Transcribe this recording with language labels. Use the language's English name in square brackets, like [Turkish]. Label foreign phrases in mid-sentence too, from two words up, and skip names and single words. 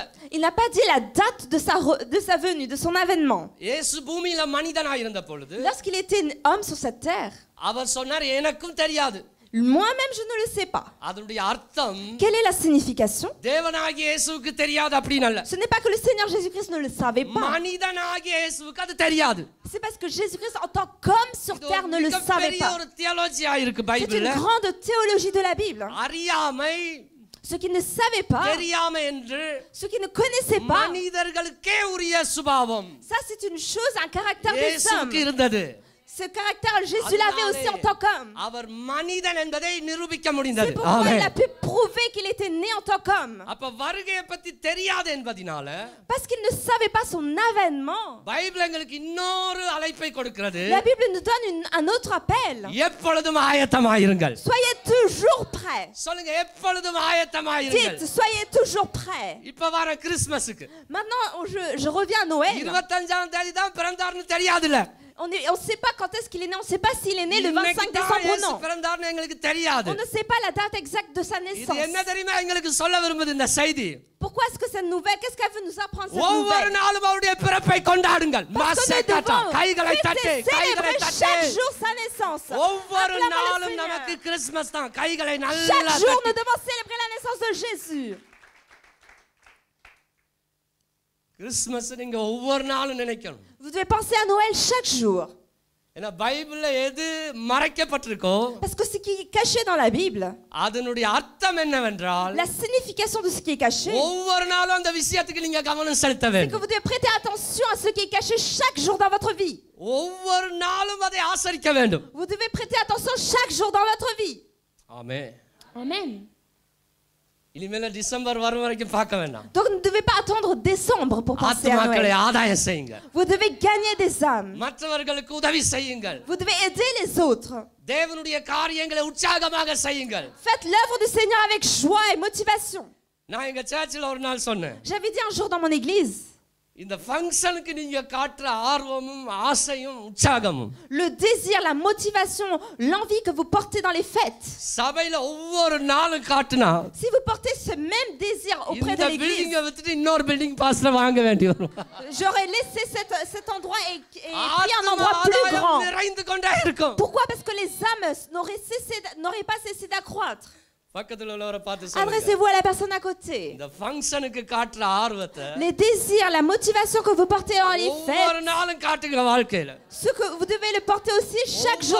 [French] Il n'a pas dit la date de sa venue, de son avènement. [Tamil] இயேசு பூமியில மனிதனாய் இருந்த பொழுது [French] Lorsqu'il était homme sur cette terre, [Tamil] அவர் சொன்னார், எனக்கும் தெரியாது. [French] moi-même je ne le sais pas. [Tamil] அதனுடைய அர்த்தம் [French] Quelle est la signification? [Tamil] தேவனாகிய இயேசுவுக்கு தெரியாது அப்படின்னு அல்ல. [French] Ce n'est pas que le Seigneur Jésus-Christ ne le savait pas. [Tamil] மனிதனாகிய இயேசுவுக்கு அது தெரியாது. [French] C'est parce que Jésus-Christ en tant qu'homme sur terre ne le savait [Tamil] பெரிய [French] pas. [Tamil] ஒரு தியாலஜியா இருக்கு [French] C'est [Tamil] பைபிள்ல. [French] une grande théologie de la Bible. [Tamil] அறியாமை, [French] Ceux qui ne savaient pas, [Tamil] தெரியாமை என்று [French] ceux qui ne connaissaient pas, [Tamil] மனிதர்களுக்கே உரிய சுபாவம் [French] ça c'est une chose, un caractère des hommes. [Tamil] இயேசுவுக்கு இருந்தது. [French] Ce caractère, Jésus l'avait aussi en tant qu'homme. [Tamil] அவர் மனிதன் என்பதை நிரூபிக்க [French] C'est [Tamil] முடிந்தது. [French] pourquoi il a pu prouver qu'il était né en tant qu'homme. [Tamil] அப்ப வருகையை பத்தி தெரியாது என்பதனால [French] Parce qu'il ne savait pas son avènement. [Tamil] பைபிள் எங்களுக்கு இன்னொரு அழைப்பை கொடுக்கிறது. [French] La Bible nous donne un autre appel. [Tamil] எப்பொழுதும் ஆயத்தமாயிருங்கள். [French] Soyez toujours prêts. [Tamil] சொல்லுங்க, எப்பொழுதும் ஆயத்தமாயிருங்கள். [French] Dites, soyez toujours prêts. [Tamil] இப்ப வர கிறிஸ்மஸ்க்கு [French] Maintenant, je reviens à Noël. [Tamil] 25ஆம் தேதி தான் பிறந்தார்னு தெரியாதுல. [French] On ne sait pas quand est-ce qu'il est né. On ne sait pas s'il est né le 25 décembre ou non. [Tamil] பிறந்தார்னு எங்களுக்கு தெரியாது. [French] On ne sait pas la date exacte de sa [Tamil] இது [French] naissance. [Tamil] என்ன தெரியுமா எங்களுக்கு சொல்ல விரும்புது இந்த செய்தி? [French] Pourquoi est-ce que cette nouvelle, qu'est-ce qu'elle veut nous apprendre cette [Tamil] ஒவ்வொரு [French] nouvelle? [Tamil] நாளும் அவருடைய பிறப்பை கொண்டாடுங்கள். [French] Parce que nous devons [Tamil] கைகளை தட்டி, [French] fêter, [Tamil] கைகளை [French] célébrer [Tamil] தட்டி. [French] chaque jour sa naissance. [Tamil] ஒவ்வொரு [French] Acclamons le [Tamil] நாளும் [French] Seigneur. [Tamil] நமக்கு கிறிஸ்மஸ் தான். கைகளை நல்லா [French] Chaque jour, [Tamil] தட்டி. [French] nous devons célébrer la naissance de Jésus. [Tamil] கிறிஸ்மஸ் நீங்க ஒவ்வொரு நாளும் நினைக்கணும். [French] Vous devez penser à Noël chaque jour. [Tamil] ஏன்னா பைபிள்ல எது மறைக்கப்பட்டிருக்கோ [French] Parce que ce qui est caché dans la Bible, [Tamil] அதனுடைய அர்த்தம் என்னவென்றால் [French] la signification de ce qui est caché, [Tamil] ஒவ்வொரு நாளும் அந்த விஷயத்துக்கு நீங்க கவனம் செலுத்த [French] c'est que [Tamil] வேண்டும். [French] vous devez prêter attention à ce qui est caché chaque jour dans votre vie. [Tamil] ஒவ்வொரு நாளும் அதை ஆசரிக்க வேண்டும். [French] Vous devez prêter attention chaque jour dans votre vie. [Tamil] ஆமென். [French] Amen. [Tamil] இனிமேல டிசம்பர் வரும் வரைக்கும் பார்க்க வேண்டாம். [French] Donc ne devez pas attendre décembre pour penser à [Tamil] ஆத்துமாக்களை [French] Noël. [Tamil] ஆதாயம் செய்யுங்க. [French] Vous devez gagner des âmes. [Tamil] மற்றவர்களுக்கு உதவி செய்யுங்கள். [French] Vous devez aider les autres. [Tamil] தேவனுடைய காரியங்களை உற்சாகமாக செய்யுங்கள். [French] Faites l'œuvre du Seigneur avec joie et motivation. [Tamil] நான் எங்க சர்ச்சில் ஒரு நாள் சொன்னேன், [French] J'avais dit un jour dans mon église, [Tamil] இந்த ஃபங்க்ஷனுக்கு நீங்க காட்டுற ஆர்வமும் ஆசையும் உற்சாகமும் [French] le désir, la motivation, l'envie que vous portez dans les fêtes, [Tamil] சபையில ஒவ்வொரு நாளும் காட்டுனா [French] si vous portez ce même désir auprès [Tamil] இந்த [French] de l'église, [Tamil] பில்டிங்கை விட்டுட்டு இன்னொரு பில்டிங் பாஸ்ல வாங்க வேண்டி வரும். [French] j'aurais laissé cet endroit et pris un endroit plus [Tamil] ஆதாயம் [French] grand. [Tamil] நிறைந்து கொண்டே இருக்கும். [French] Pourquoi? Parce que les âmes n'auraient pas cessé d'accroître. [Tamil] பக்கத்துல உள்ளவரை பார்த்து சொல்லுங்க, [French] Adressez-vous à la personne à côté. [Tamil] இந்த ஃபங்க்ஷனுக்கு காட்டுற ஆர்வத்தை [French] Les désirs, la motivation que vous portez dans les [Tamil] ஒவ்வொரு [French] fêtes, [Tamil] நாளும் காட்டுங்க வாழ்க்கையில. [French] ce que vous devez le porter aussi chaque jour